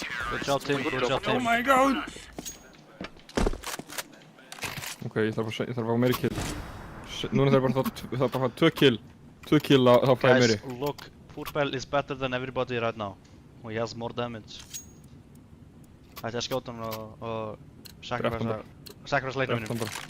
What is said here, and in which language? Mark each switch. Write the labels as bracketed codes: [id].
[en] Good job, team. Good job, Oh team. my god! [is] Ok, ég þarf að fá meiri kill. Núna þarf bara að fá 2 kill. 2 kill þá fæ ég meiri. [en] Guys, look. Purpell is better than everybody right now. He has more damage. [is] Ætti að skjóta hann og sacrifice leiknum mínum.